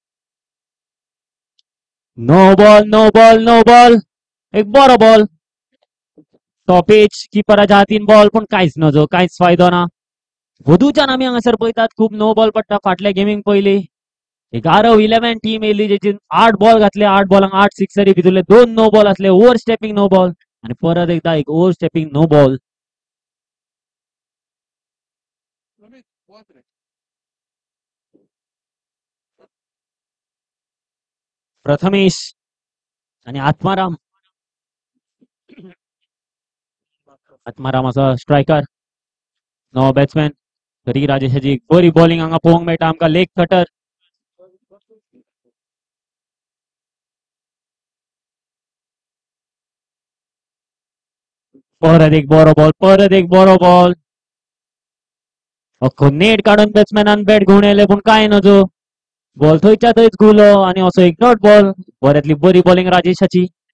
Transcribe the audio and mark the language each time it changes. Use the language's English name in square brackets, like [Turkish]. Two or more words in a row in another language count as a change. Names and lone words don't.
[English] no ball no ball no ball [Konkani] एक बरो बॉल टॉपेज किपराच्या हातीन बॉल पण कांयच नजो कांयच फायदो ना. वधूच्यान आमी हांगासर पळयतात खूब [English] no ball [Konkani] पडटा फाटल्या गेमींक पयली 11-11 टीम येयली जेची 8 बॉल घातले 8 बॉलांक 8 सिक्सरी भितरले 2 नो बॉल असले [English] over stepping no ball [Konkani] आणि परत एकदा एक [English] over stepping no ball. [Konkani] प्रथमेश आणि आत्माराम आत्माराम असा स्ट्रायकर नवो बॅट्समॅन तरी राजेशाची बरी बॉलिंग हांगा पळोवंक मेळटा आमकां [English] leg cutter. [Konkani] परत एक बरो बॉल परत एक बरो बॉल अख्खो नेट काढून बॅट्समॅनान बॅट घेवन येयले पण काय नजो बॉल थंयच्या थंयच घुलो आणि असो एक [English] dot ball [Konkani] बऱ्यांतली बरी बॉलिंग राजेशाची.